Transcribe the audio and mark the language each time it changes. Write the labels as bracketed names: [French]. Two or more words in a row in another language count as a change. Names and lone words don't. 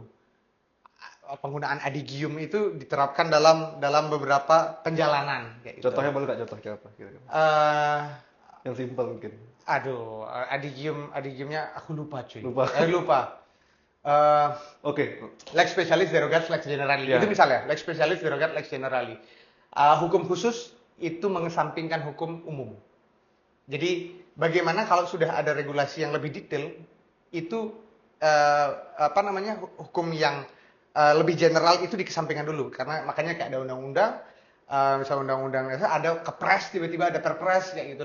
[Indonesian] Penggunaan adigium itu diterapkan dalam beberapa penjalanan. Kayak contohnya boleh nggak, contohnya apa? Yang simpel mungkin. Aduh, adigiumnya aku lupa, cuy. Lupa. Oke. [Latin] Lex specialis derogat lex generali. [Indonesian] Itu misalnya, [Latin] lex specialis derogat lex generali. [Indonesian] Hukum khusus itu mengesampingkan hukum umum. Jadi bagaimana kalau sudah ada regulasi yang lebih detail, itu hukum yang lebih general itu dikesampingkan dulu, karena makanya kayak ada undang-undang, misalnya undang-undang ada kepres, tiba-tiba ada perpres kayak gitu.